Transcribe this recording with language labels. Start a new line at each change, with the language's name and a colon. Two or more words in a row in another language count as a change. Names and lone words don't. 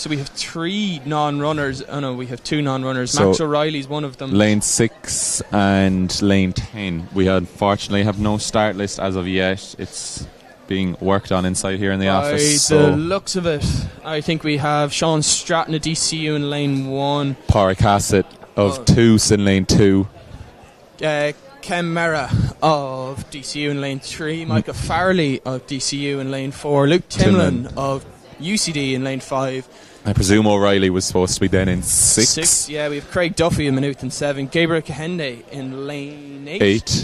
English: Yeah, so we have 3 non-runners. Oh no, we have 2 non-runners. So Max O'Reilly's one of them. Lane 6 and lane 10. We unfortunately have no start list as of yet. It's being worked on inside here in the office. By the So looks of it, I think we have Sean Stratton of DCU in lane 1. Pádraig Hassett of Toos in lane 2. Ken Mera of DCU in lane 3. Micah Farley of DCU in lane 4. Luke Timlin of UCD in lane 5. I presume O'Reilly was supposed to be then in 6. 6, yeah. We have Craig Duffy in Maynooth in 7. Gabriel Kahinde in lane 8.